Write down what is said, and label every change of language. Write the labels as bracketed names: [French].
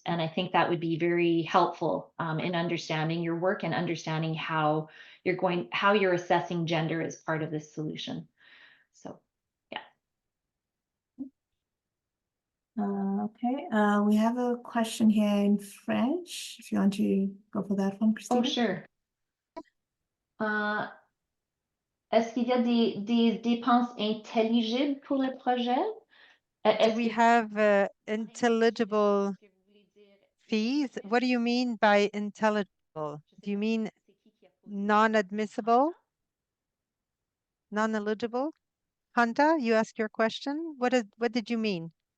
[English] And I think that would be very helpful in understanding your work and understanding how you're assessing gender as part of this solution. So yeah. Okay, we have a question here in French. If you want to go for that one, Christina. Oh, sure. [French] Est-ce qu'il y a des dépenses intelligibles pour le projet? [English] Do we have intelligible fees? What do you mean by intelligible? Do you mean non-admissible? Non-eligible? Hanta, you asked your question. What did you mean?